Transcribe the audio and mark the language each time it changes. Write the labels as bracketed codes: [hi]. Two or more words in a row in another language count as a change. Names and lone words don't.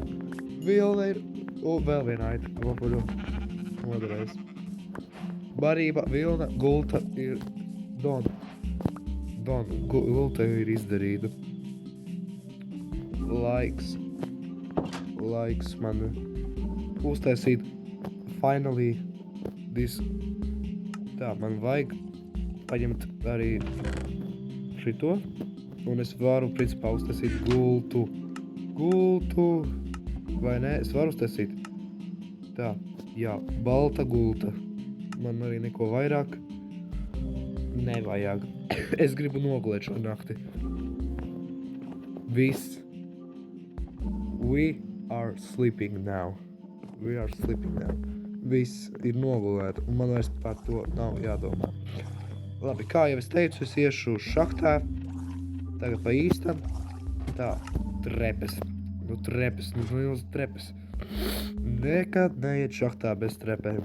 [lv] Vilna ir... vēl viena aita. Noderēs. Barība, vilna, gulta ir... Gulta ir izdarīta. Laiks man uztaisīt [en] finally this. [lv] Tā, man vajag paņemt arī šito. Un es varu, principā, uztaisīt gultu. Vai ne? Es varu uztaisīt. Tā, jā, balta gulta. Man arī neko vairāk nevajag. Es gribu nogulēt šo nakti. Viss. [en] We are sleeping now. [lv] Viss ir nogulēta, un man vairs par to nav jādomā. Labi, kā jau es teicu, es iešu šahtā. Tagad pa īstam. Tā, trepes. Trepes. Nekad neiet šahtā bez trepēm.